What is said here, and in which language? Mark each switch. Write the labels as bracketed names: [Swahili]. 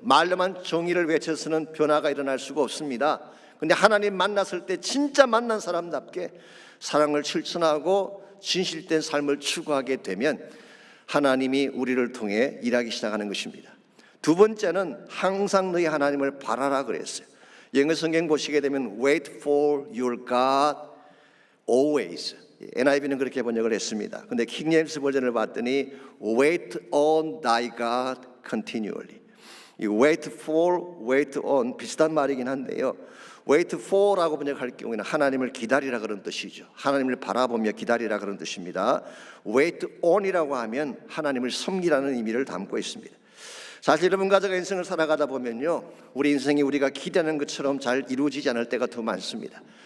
[Korean] 말로만 정의를 외쳐서는 변화가 일어날 수가 없습니다. 근데 하나님 만났을 때 진짜 만난 사람답게 사랑을 실천하고 진실된 삶을 추구하게 되면 하나님이 우리를 통해 일하기 시작하는 것입니다. 두 번째는 항상 너희 하나님을 바라라 그랬어요. 영어 성경 보시게 되면 [English] wait for your God always. [Korean] NIV는 그렇게 번역을 했습니다. 근데 킹제임스 버전을 봤더니 [English] wait on thy God continually. [Korean] 이 wait for, wait on 비슷한 말이긴 한데요. wait for라고 번역할 경우에는 하나님을 기다리라 그런 뜻이죠. 하나님을 바라보며 기다리라 그런 뜻입니다. wait on이라고 하면 하나님을 섬기라는 의미를 담고 있습니다. 사실 여러분 가족의 인생을 살아가다 보면요, 우리 인생이 우리가 기대하는 것처럼 잘 이루어지지 않을 때가 더 많습니다.